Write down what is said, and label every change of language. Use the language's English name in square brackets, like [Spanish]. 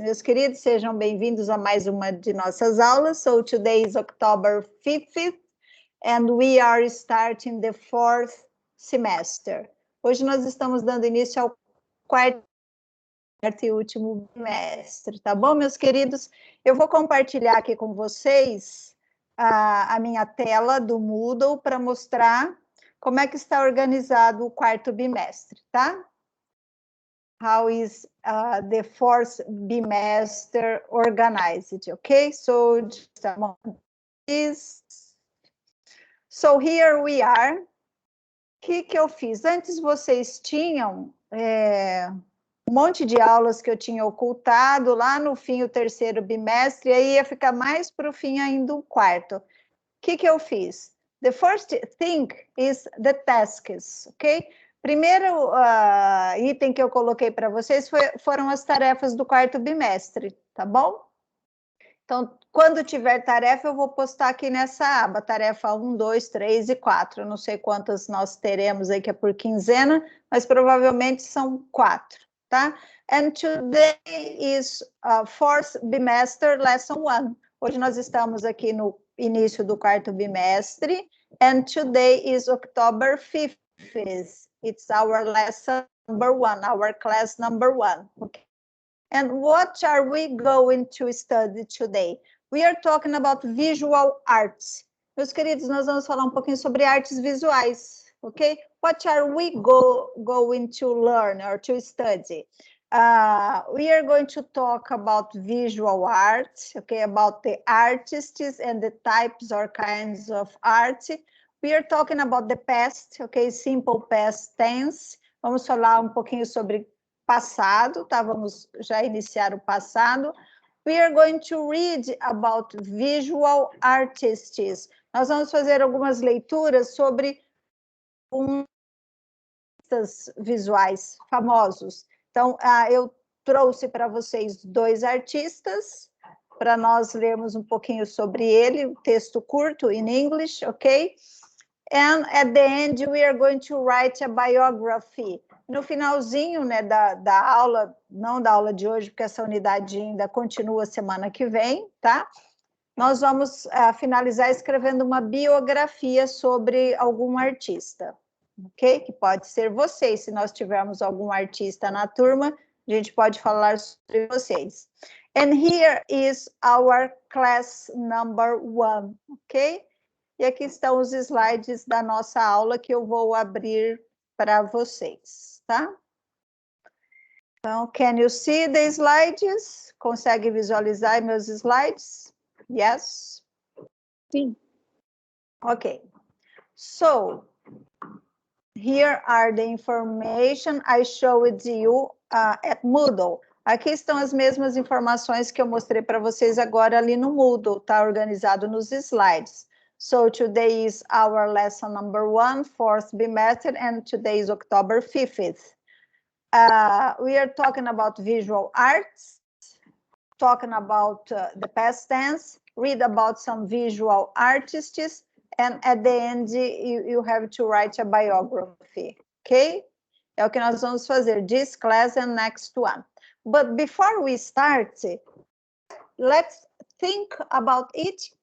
[Portuguese] Meus queridos, sejam bem-vindos a mais uma de nossas aulas. [English] So today is October 5th, and we are starting the 4th semester. [Portuguese] Hoje nós estamos dando início ao quarto e último bimestre, tá bom, meus queridos? Eu vou compartilhar aqui com vocês a minha tela do Moodle para mostrar como é que está organizado o quarto bimestre, tá? [English] How is the fourth bimester organized, okay? So just a moment, please. So here we are. [Portuguese] O que eu fiz? Antes vocês tinham um monte de aulas que eu tinha ocultado, lá no fim o terceiro bimestre, e aí ia ficar mais para o fim ainda o quarto. O que eu fiz? [English] The first thing is the tasks, ok? [Portuguese] Primeiro item que eu coloquei para vocês foram as tarefas do quarto bimestre, tá bom? Então, quando tiver tarefa, eu vou postar aqui nessa aba, tarefa 1, 2, 3 e 4. Eu não sei quantas nós teremos aí, que é por quinzena, mas provavelmente são 4, tá? [English] And today is fourth bimester lesson 1. [Portuguese] Hoje nós estamos aqui no início do quarto bimestre, [English] and today is October 5th. It's our lesson number 1, our class number 1. Okay. And what are we going to study today? We are talking about visual arts. [Portuguese] Meus queridos, nós vamos falar um pouquinho sobre artes visuais, ok? [English] What are we going to learn or to study? We are going to talk about visual art, okay, about the artists and the types or kinds of art. We are talking about the past, okay, simple past tense. [Portuguese] Vamos falar um pouquinho sobre passado, tá? Vamos já iniciar o passado. [English] We are going to read about visual artists. [Portuguese] Nós vamos fazer algumas leituras sobre artistas visuais famosos. Então, eu trouxe para vocês 2 artistas, para nós lermos um pouquinho sobre ele, um texto curto [English] in English, [Portuguese] ok? [English] And at the end, we are going to write a biography. [Portuguese] No finalzinho, né, da aula, não da aula de hoje, porque essa unidade ainda continua semana que vem, tá? Nós vamos finalizar escrevendo uma biografia sobre algum artista, ok? Que pode ser vocês, se nós tivermos algum artista na turma, a gente pode falar sobre vocês. [English] And here is our class number 1, ok? [Portuguese] E aqui estão os slides da nossa aula que eu vou abrir para vocês, tá? Então, [English] can you see the slides? [Portuguese] Consegue visualizar meus slides? [English] Yes? [Portuguese] Sim. [English] Okay. So, here are the information I showed you at Moodle. [Portuguese] Aqui estão as mesmas informações que eu mostrei para vocês agora ali no Moodle, tá organizado nos slides. [English] So today is our lesson number 1, 4th bimester, and today is October 5th. We are talking about visual arts, talking about the past tense, read about some visual artists, and at the end you have to write a biography, okay? [Portuguese] É o que nós vamos fazer, [English] this class and next one. But before we start, let's think about it.